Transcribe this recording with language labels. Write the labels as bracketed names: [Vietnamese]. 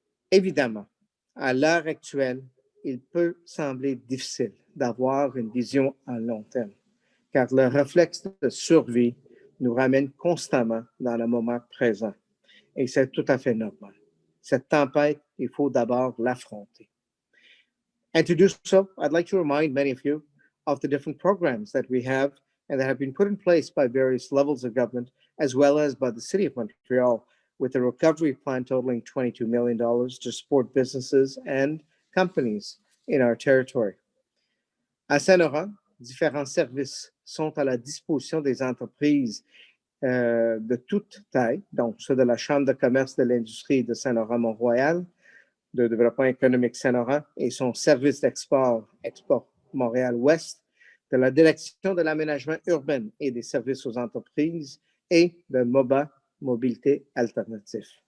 [French] Évidemment, à l'heure actuelle, il peut sembler difficile d'avoir une vision à long terme, car le réflexe de survie nous ramène constamment dans le moment présent. Et c'est tout à fait normal. Cette tempête, il faut d'abord l'affronter. [English] And to do so, I'd like to remind many of you of the different programs that we have and that have been put in place by various levels of government, as well as by the City of Montreal, with a recovery plan totaling $22 million to support businesses and companies in our territory. [French] À Saint-Laurent, différents services sont à la disposition des entreprises de toute taille, donc ceux de la Chambre de commerce de l'industrie de Saint-Laurent-Mont-Royal, de développement économique Saint-Laurent et son service d'export, Export Montréal-Ouest, de la Direction de l'aménagement urbain et des services aux entreprises et de MOBA, Mobilité Alternative.